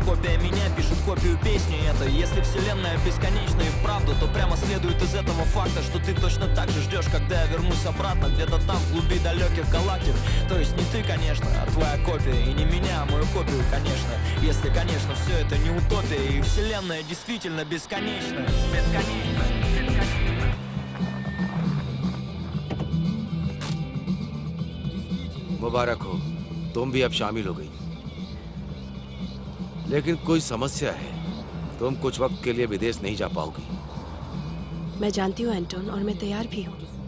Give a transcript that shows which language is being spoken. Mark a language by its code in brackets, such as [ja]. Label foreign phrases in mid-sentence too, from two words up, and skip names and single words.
[ru] Копия меня пишет копию песни этой. Если вселенная бесконечна и вправду, то прямо следует из этого факта, что ты точно так же ждешь, когда я вернусь обратно. Где-то там, в глуби далеких галактик. То есть не ты, конечно, а твоя копия. И не меня, а мою копию, конечно. Если, конечно, все это не утопия. И вселенная действительно бесконечна. Бесконечна. [hi] मुबारक हो, तुम भी अब शामिल हो गई। लेकिन कोई समस्या है। तुम कुछ वक्त के लिए विदेश नहीं जा पाओगी। मैं जानती हूँ एंटोन, और मैं तैयार भी हूँ।